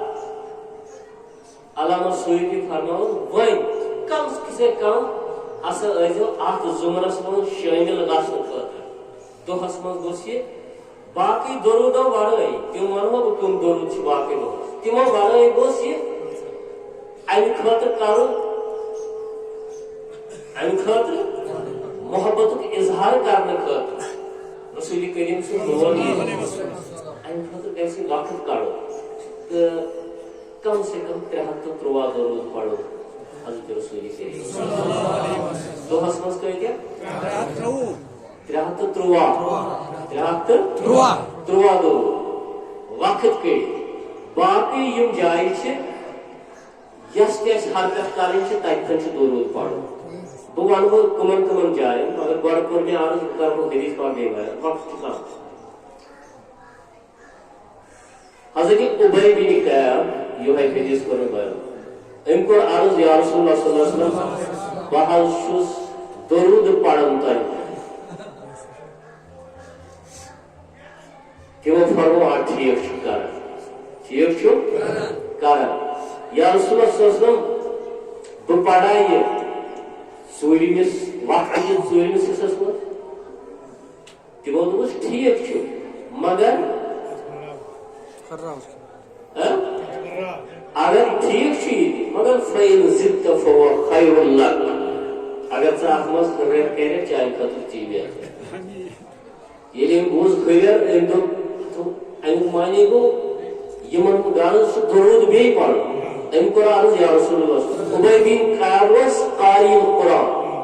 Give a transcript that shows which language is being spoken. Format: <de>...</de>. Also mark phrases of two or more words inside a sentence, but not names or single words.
<ks>علامہ سیوطی فرماوُن وۄنۍ</ks> <ur>کم سے کم</ur> <ks>ہسا ٲسۍزیو اتھ ضُمرس منٛز شٲمِل گژھنہٕ خٲطرٕ دۄہس منٛز گوٚژھ یہِ باقٕے درودو ورٲے تِم ونہو بہٕ کٕم درود چھِ باقٕے دۄہس تِمو ورٲے گوٚژھ یہِ امہِ خٲطرٕ کرُن امہِ خٲطرٕ محبتُک اظہار کرنہٕ خٲطرٕ رسول کریم سُنٛد لول امہِ خٲطرٕ گژھِ وقت کڑُن تہٕ</ks> <ur>کم سے کم</ur> <ks>313 درود پڑھو حضرت رسول کریم دۄہس منٛز کۭتیاہ 313 درود وقت کٔڑِتھ باقٕے یِم جایہِ چھِ یۄس تہِ اَسہِ حرکت کرٕنۍ چھِ تتہِ چھُ درود پڑھُن بہٕ ونہو کٕمن کٕمن جاین مگر گۄڈٕ کوٚر مےٚ عرض بہٕ کرٕ حدیث پاک بیٚیہِ بیان وقت چھُ کم حضرت عبی بن کعب یہوے حدیث کوٚر مےٚ بیان أمۍ کوٚر عرض</ks> <ar>یا رسول اللہ صلی اللہ علیہ وسلم</ar> <ks>بہٕ حظ چھُس درود پران تۄہہِ تِمو فرموو آ ٹھیٖک چھُ کران ٹھیٖک چھُ کران</ks> <ar>یا رسول اللہ صلی اللہ علیہ وسلم</ar> <ks>بہٕ پرا یہِ ژوٗرمِس وقت کِس ژوٗرمِس حصس منٛز تِمو دوٚپُس ٹھیٖک چھُ مگر اگر ٹھیک چھ مگر</ks> <ar>فَإِن زِدْتَ فَهُوَ خَيْرٌ لَكَ</ar> <ks>اگر ژٕ اتھ منٛز ہُریر کرِ چانہِ خٲطرٕ تی بہتر ییٚلہِ أمۍ بوٗز ہُریر أمۍ دوٚپ امیُک معنی گوٚو یِمن غرض چھُ درود بیٚیہِ پرُن أمۍ کوٚر عرض</ks> <ar>یا رسول اللہ</ar> <ks>عبی بن کعب اوس</ks> <ar>قاری القرآن</ar>